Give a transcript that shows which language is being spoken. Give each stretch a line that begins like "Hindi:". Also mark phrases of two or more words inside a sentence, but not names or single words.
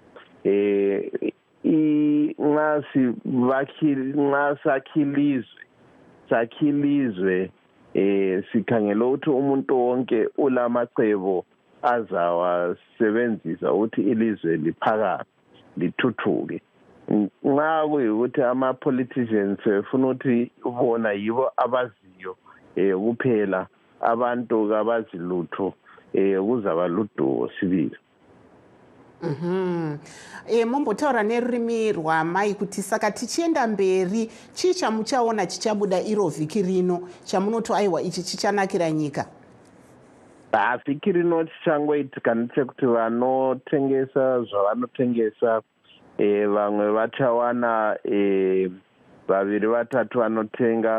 North Ndebele: Nxa sakhilizwe sikhangela ukuthi umuntu wonke ulamacebo azawasebenzisa ukuthi ilizwe liphakame lithuthuke. Nxa kuyikuthi ama-politicians befuna ukuthi bona yibo abaziyo kuphela abantu kabazi lutho kuzaba luduwo sibili.
Shona: Mombotaura nerurimi rwamai kuti saka tichienda mberi chii chamuchaona chichabuda iro vhiki rino chamunoti aiwa ichi chichanakira nyika? Vhiki rino chichangoitika ndechekuti vanotengesa zvavanotengesa vamwe vachawana 2 3 vanotenga.